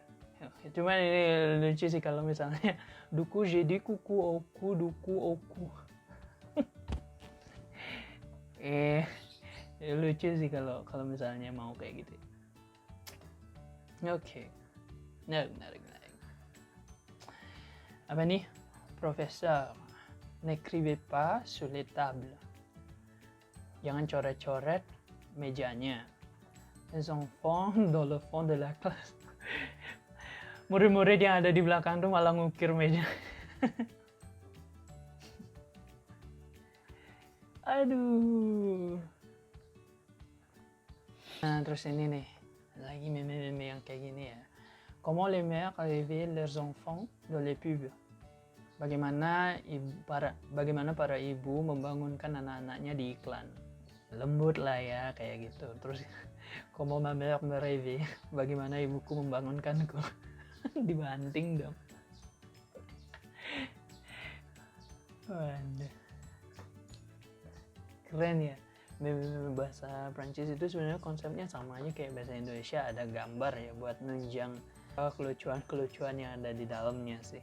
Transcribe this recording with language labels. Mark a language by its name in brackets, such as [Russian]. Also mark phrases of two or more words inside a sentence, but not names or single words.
[Indonesian] Cuman ini lucu sih kalau misalnya duku jadi kuku oku duku oku. Lucu sih kalau misalnya mau kayak gitu. Oke. Menarik. Apa nih? Profesor, [French] n'écrivez pas sur les tables. [Indonesian] Jangan coret-coret mejanya. [French] Les enfants dans le fond de la classe. [Indonesian] Murid-murid yang ada di belakang tuh malah ngukir meja. Aduh. Nah, terus ini nih. Lagi meme-meme yang kayak gini ya. [French] Comment les mères réveillent leurs enfants dans les pubs? [Indonesian] Bagaimana para ibu membangunkan anak-anaknya di iklan? Lembut lah ya kayak gitu. [French] Terus comment ma mère me réveille? [Indonesian] Bagaimana ibuku membangunkanku? Dibanting dong. Waduh. Keren ya. Meme bahasa Prancis itu sebenarnya konsepnya sama aja kayak bahasa Indonesia, ada gambar ya buat nunjang kelucuan yang ada di dalamnya sih.